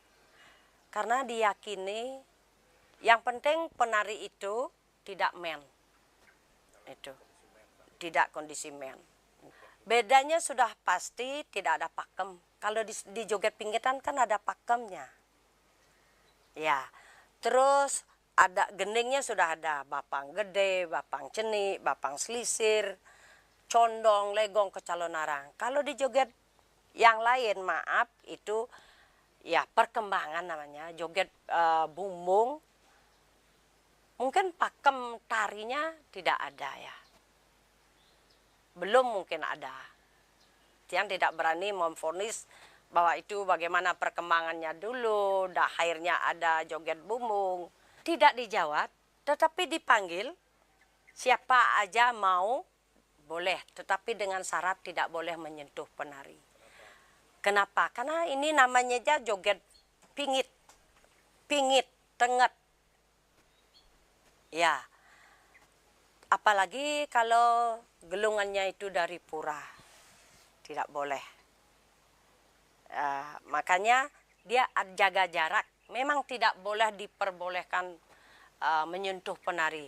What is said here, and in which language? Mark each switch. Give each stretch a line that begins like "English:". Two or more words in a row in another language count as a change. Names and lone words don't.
Indonesian: Karena diyakini yang penting penari itu tidak men. Itu tidak kondisi men. Bedanya sudah pasti tidak ada pakem. Kalau di joget pingitan kan ada pakemnya. Ya, terus ada gendingnya sudah ada bapang gede, bapang ceni, bapang selisir, condong, legong, kecalonarang. Kalau di joget yang lain maaf itu ya perkembangan namanya joget bumbung. Mungkin pakem tarinya tidak ada ya. Belum mungkin ada. Yang tidak berani memvonis bahwa itu bagaimana perkembangannya dulu, akhirnya ada joget bumbung. Tidak dijawab, tetapi dipanggil, siapa aja mau, boleh. Tetapi dengan syarat tidak boleh menyentuh penari. Kenapa? Karena ini namanya aja joget pingit, tenget. Ya, apalagi kalau gelungannya itu dari pura, tidak boleh. Makanya dia jaga jarak. Memang tidak boleh diperbolehkan menyentuh penari.